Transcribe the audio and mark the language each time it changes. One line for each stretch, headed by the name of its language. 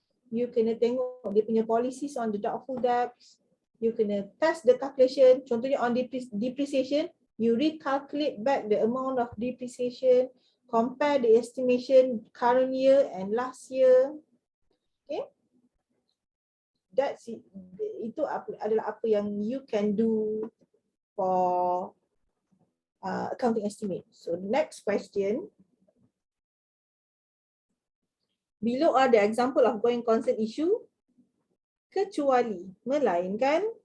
Malay: You kena tengok dia punya
English: policies on the doubtful debts. You
Malay: kena
English: test the calculation. Contohnya on depreciation, you recalculate back the amount of depreciation, compare the estimation current year and last year. Okay. That's it.
Malay: Itu adalah apa yang
English: you can do for accounting estimate. So next question. Below are the example of going concern issue,
Malay: kecuali, melainkan,